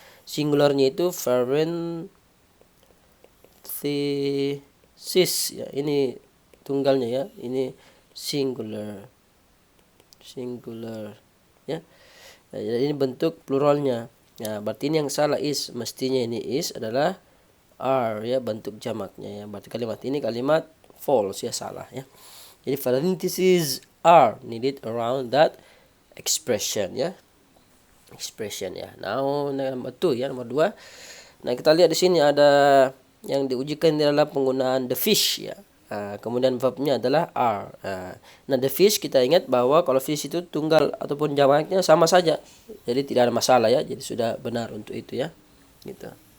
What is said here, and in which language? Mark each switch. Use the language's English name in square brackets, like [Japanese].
[Indonesian] Singularnya itu parenthesis ya, ini tunggalnya ya, ini singular ya. Nah, jadi ini bentuk pluralnya. Nah, berarti ini yang salah is, mestinya ini is adalah are ya, bentuk jamaknya ya. Berarti kalimat ini kalimat false ya, salah ya. [English] Jadi parentheses are needed around that expression ya. [Indonesian] Expression ya. Now nomor 2 ya, nomor 2. Nah, kita lihat di sini ada yang diujikan adalah penggunaan the fish ya. Kemudian verbnya adalah are. Nah, the fish kita ingat bahwa kalau fish itu tunggal ataupun jamaknya sama saja. Jadi tidak ada masalah ya. Jadi sudah benar untuk itu ya. Gitu.